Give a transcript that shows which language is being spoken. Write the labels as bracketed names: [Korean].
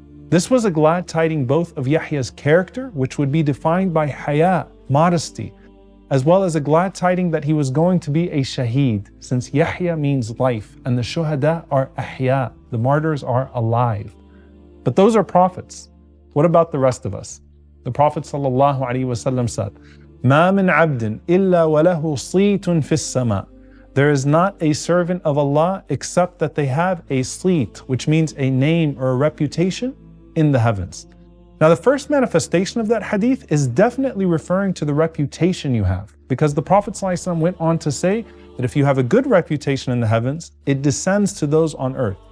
[English] This was a glad tiding both of Yahya's character, which would be defined by haya, modesty, as well as a glad tiding that he was going to be a shaheed, since Yahya means life, and the shuhada are ahya, the martyrs are alive. But those are prophets. What about the rest of us? The Prophet ﷺ said, [Arabic] مَا مِنْ عَبْدٍ إِلَّا وَلَهُ صِيتٌ فِي السَّمَاءِ. [English] There is not a servant of Allah except that they have a sleet, which means a name or a reputation in the heavens. Now the first manifestation of that hadith is definitely referring to the reputation you have, because the Prophet ﷺ went on to say that if you have a good reputation in the heavens, it descends to those on earth.